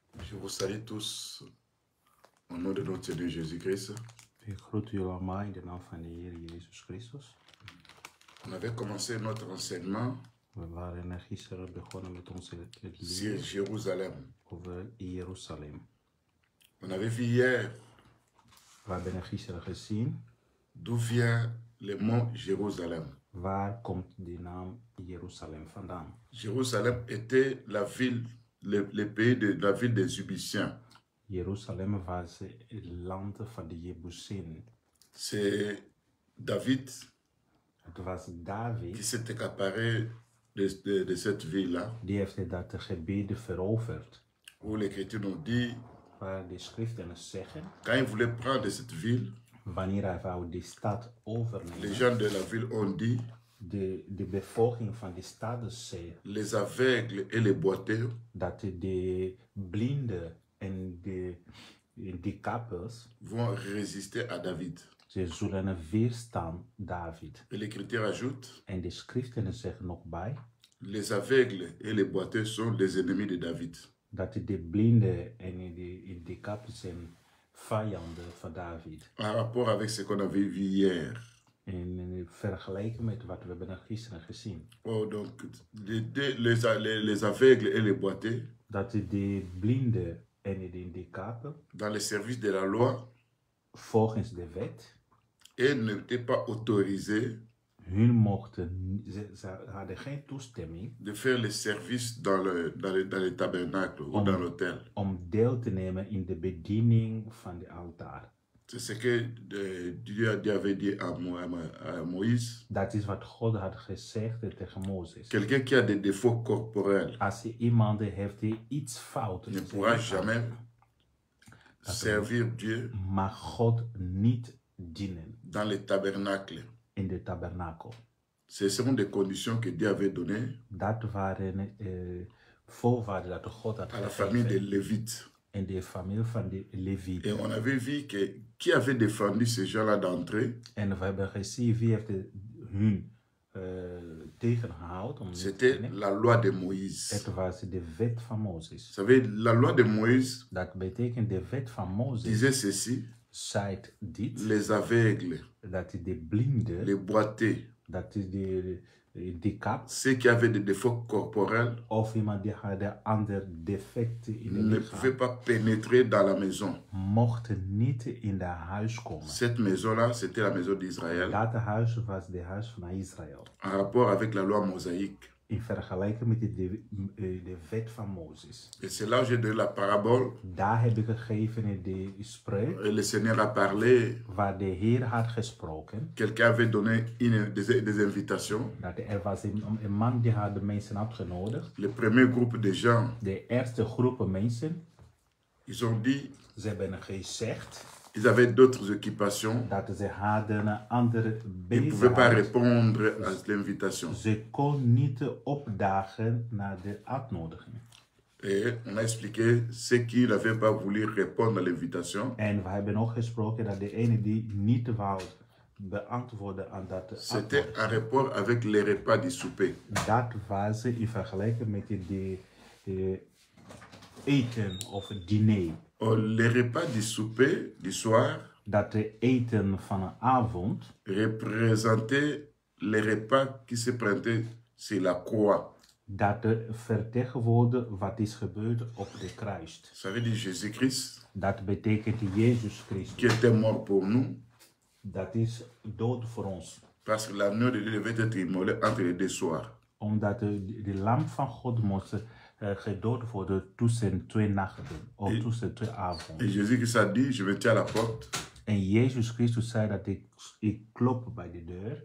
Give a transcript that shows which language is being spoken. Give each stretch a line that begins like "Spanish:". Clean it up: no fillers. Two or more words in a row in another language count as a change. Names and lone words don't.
French: Je vous salue tous au nom de notre Seigneur Jésus-Christ.
Dutch: Ik groet jullie allemaal in de naam van de Heer Jezus Christus.
French: On avait commencé notre enseignement
Dutch: We waren gisteren begonnen met onze
French: sur
Dutch: leer
French: Jérusalem.
Dutch: over Jeruzalem.
French: On avait vu hier
Dutch: We hebben gisteren gezien
French: d'où vient le mot Jérusalem.
Dutch: waar komt die naam Jeruzalem vandaan.
French: Jérusalem était la ville, le pays de la ville des Égyptiens.
Dutch: Jeruzalem was het land van de Jebusen.
French: C'est David
Dutch: Het was
French: qui
Dutch: David
French: s'est accaparé de cette ville-là,
Dutch: die heeft dat gebied veroverd.
French: où l'Écriture nous dit,
Dutch: Waar de schriften zeggen,
French: quand il voulait prendre cette ville,
Dutch: wanneer hij wou die stad
French: les
Dutch: overnemen,
French: gens de la ville ont dit,
Dutch: de bevolking van die stad zei
French: les aveugles et les boiteux
Dutch: dat de blinden en de kappers,
French: vont résister à David.
Dutch: ze zullen weerstaan David.
French: Et l'Écriture ajoute,
Dutch: En de schriften zeggen nog bij
French: les aveugles et les boiteux sont les ennemis de David.
Dutch: dat de blinden en de kappers zijn vijanden van David.
French: En rapport avec ce qu'on avait vu hier.
Dutch: En vergeleken met wat we hebben gisteren gezien.
French: Oh, donc, les aveugles et les boiteux,
Dutch: Dat de blinden en de kappen
French: dans le service de la loi,
Dutch: volgens de wet,
French: et n'étaient pas autorisés
Dutch: hun mochten, ze hadden geen toestemming
French: de faire le service dans le tabernacle ou dans l'autel.
Dutch: om deel te nemen in de bediening van de altaar.
French: C'est ce que Dieu avait dit à Moïse.
Dutch: Dat is wat God had gezegd tegen Mozes.
French: Quelqu'un qui a des défauts corporels
Dutch: Als iemand heeft die iets fout,
French: ne pourra jamais servir Dieu
Dutch: mag God niet dienen
French: dans le tabernacle.
Dutch: in de tabernakel.
French: Ce sont des conditions que Dieu avait données
Dutch: Dat waren voorwaarden dat God had
French: à la famille des
Dutch: gegeven
French: Lévites.
Dutch: in de familie van de
French: Et
Dutch: Levieten.
French: on avait vu que qui avait défendu ces gens-là d'entrer,
Dutch: En we hebben gezien wie heeft hun tegengehouden om niet te
French: c'était
Dutch: dienen.
French: la loi de Moïse.
Dutch: Het was de wet van Mozes.
French: Vous savez, la loi de Moïse
Dutch: Dat betekent de wet van Mozes
French: disait ceci,
Dutch: zei dit,
French: les aveugles,
Dutch: dat de blinden,
French: les boiteux,
Dutch: dat is de kap,
French: ceux qui avaient des défauts corporels
Dutch: of iemand die had ander defecten in het
French: ne
Dutch: lichaam,
French: pouvaient pas pénétrer dans la maison.
Dutch: mochten niet in de huis komen.
French: Cette maison-là, c'était la maison d'Israël
Dutch: Dat huis was de huis van Israël.
French: en rapport avec la loi mosaïque.
Dutch: In vergelijking met de wet van Mozes.
French: Et c'est là où j'ai donné la parabole.
Dutch: Daar heb ik gegeven in de spreuk,
French: Et le Seigneur a parlé.
Dutch: waar de Heer had gesproken.
French: Quelqu'un avait donné des invitations.
Dutch: Dat er was een man die had de mensen uitgenodigd.
French: Le premier groupe de gens,
Dutch: De eerste groepen mensen,
French: ils ont dit,
Dutch: ze hebben gezegd
French: ils avaient d'autres occupations.
Dutch: dat ze hadden andere
French: Ils ne pouvaient pas
Dutch: bezigheid.
French: répondre à l'invitation.
Dutch: Ze kon niet opdagen naar de uitnodiging.
French: Et on a expliqué ceux qui n'avaient pas voulu répondre à l'invitation.
Dutch: En we hebben ook gesproken dat de ene die niet wou beantwoorden aan dat
French: C'était
Dutch: uitnodiging,
French: en rapport avec les repas du souper.
Dutch: dat was in vergelijking met de eten of het diner.
French: Or, les repas du souper du soir
Dutch: Dat de eten van een avond
French: représentaient les repas qui se prentaient sur la croix.
Dutch: dat vertegenwoordigt wat is gebeurd op de kruis.
French: Ça veut dire Jésus-Christ
Dutch: Dat betekent Jezus
French: qui
Dutch: Christus.
French: était mort pour nous
Dutch: Dat is dood voor ons.
French: parce que l'agneau de Dieu devait être immolé entre les deux soirs.
Dutch: Omdat de lam van God moest gedood worden tussen twee nachten. Of tussen twee
French: Et
Dutch: avonden.
French: Jésus-Christ a dit, je me tiens à la porte,
Dutch: En Jezus Christus zei dat ik klop bij de deur.